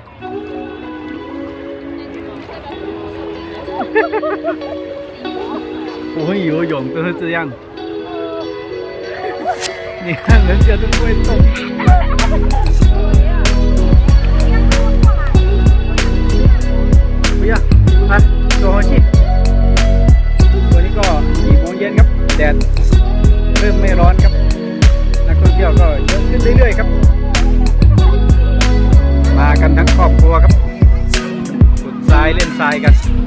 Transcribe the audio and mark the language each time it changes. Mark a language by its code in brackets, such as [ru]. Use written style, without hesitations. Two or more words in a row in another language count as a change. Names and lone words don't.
[zh] 不会游泳都是这样，你看人家都不会动。不要，来坐回去。 [th] วันนี้ก็4 โมงเย็นครับแดดเริ่มไม่ร้อนครับนักท่องเที่ยวก็เยอะขึ้นเรื่อยๆครับมากันทั้งครอบครัวครับขุดทรายเล่นทรายกัน